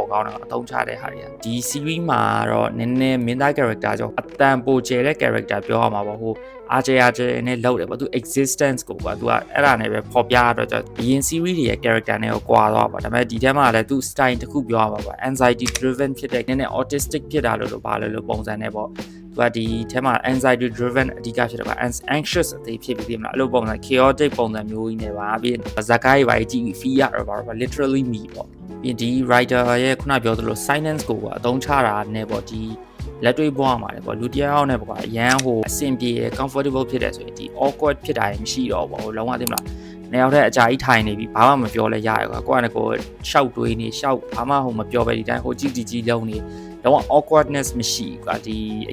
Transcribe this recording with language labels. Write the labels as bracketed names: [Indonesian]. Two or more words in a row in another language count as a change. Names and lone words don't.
[Burmese] ကောင်းတယ်ကွာအသုံးချတဲ့ဟာတွေကဒီ series မှာတော့နည်းနည်းမင်းသား character ကြောင့်အတန်ပိုကျဲတဲ့ character ပြောရမှာပေါ့ဟိုအားကျနဲ့လောက်တယ်ပေါ့သူ existence ကိုကွာသူကအဲ့ဒါနဲ့ပဲပေါ်ပြရတော့အရင် series တွေရဲ့ character နဲ့ကိုကွာသွားပါဒါပေမဲ့ဒီထဲမှာလည်းသူ style တစ်ခုပြောရမှာပေါ့ [English] anxiety driven [Burmese] ဖြစ်တဲ့နည်းနည်း autistic ဖြစ်တာလို့ဘာလဲလို့ပုံစံနဲ့ပေါ့သူကဒီထဲမှာ [English] anxiety driven [Burmese] အဓိကဖြစ်တယ်ကွာ anxious အသေးဖြစ်ပြီးပြင်မလားအဲ့လိုပုံစံ chaotic ပုံစံမျိုးကြီးနဲ့ပါပြီးဇာတ်ကားတွေပါကြည့်ပြီး fear ရတော့ပါ [English] literally me [Burmese] ပေါ့ပြီးဒီ writer ရဲ့ခုနပြောသလို silence ကိုအ သုံးချတာနဲ့ပေါ့ဒီလက်တွေ့ဘဝမှာလည်းပေါ့လူတစ်ယောက်နဲ့ပေါ့အရန်ဟိုအဆင်ပြေ comfortable ဖြစ်တယ်ဆိုရင်ဒီ awkward ဖြစ်တာရင်မရှိတော့ဘူးလုံးဝသိမလားနှစ်ယောက်တည်းအကြာကြီးထိုင် နေပြီဘာမှမပြောလဲရရကွာကိုယ့်အနေကိုရှောက်တွေးနေရှောက်ဘာမှဟိုမပြောပဲဒီတိုင်းဟိုကြည့်လုံးနေတော့ awkwardness မရှိကွာဒီအ